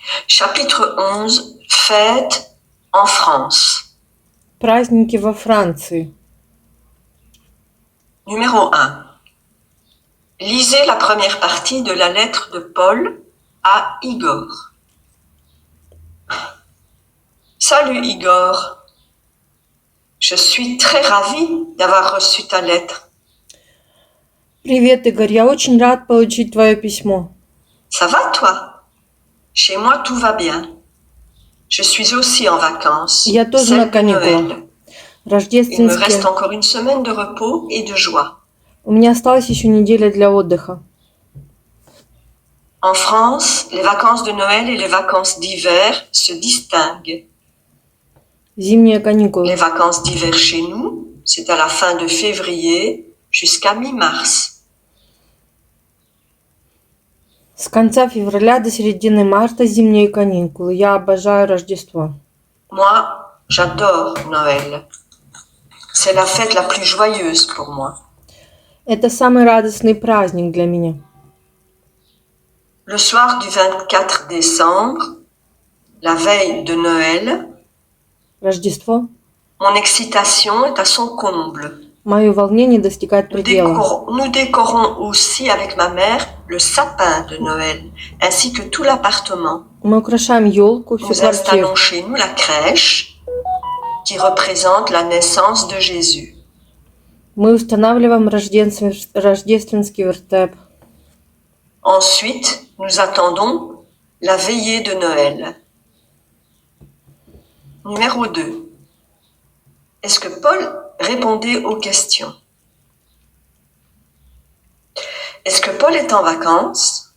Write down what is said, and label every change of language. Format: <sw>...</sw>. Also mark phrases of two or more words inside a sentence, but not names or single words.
<fr>Chapitre 11. Fêtes en France.</fr> <ru>Праздники во Франции.</ru> <fr>Numéro 1. Lisez la première partie de la lettre de Paul à Igor. Salut Igor. Je suis très ravie d'avoir reçu ta lettre.</fr> <ru>Привет, Игорь, я очень рад получить твое письмо.</ru> <fr>Ça va toi? Chez moi tout va bien. Je suis aussi en vacances.</fr> <ru>Я тоже на</ru> <fr>Celle de</fr> <ru>каникулах.</ru> <fr>Noël. Il me reste</fr> <ru>Рождественские.</ru> <fr>encore une semaine de repos et de joie.</fr> <ru>У меня осталась еще неделя для отдыха.</ru> <fr>En France, les vacances de Noël et les vacances d'hiver se distinguent.</fr> <ru>Зимние</ru> <fr>Les</fr> <ru>каникулы.</ru> <fr>vacances d'hiver chez nous, c'est à la fin de février jusqu'à mi-mars.</fr> <ru>С конца февраля до середины марта зимние каникулы. Я обожаю Рождество.</ru> <fr>Moi, j'adore Noël. C'est la fête la plus joyeuse pour moi.</fr> <ru>Это самый радостный праздник для меня.</ru> <fr>Le soir du 24 décembre, la veille de Noël,</fr> <ru>Рождество.</ru> <fr>mon excitation est à son comble.</fr> <ru>Мое волнение достигает предела.</ru> <fr>Nous décorons aussi avec ma mère le sapin de Noël, ainsi que tout l'appartement.</fr> <ru>Мы украшаем елку, всю</ru> <fr>Nous</fr> <ru>квартиру.</ru> <fr>installons chez nous la crèche qui représente la naissance de Jésus.</fr> <ru>Мы устанавливаем рождественский вертеп.</ru> <fr>Ensuite, nous attendons la veillée de Noël. Numéro 2. Est-ce que Paul répondait aux questions? Est-ce que Paul est en vacances?</fr>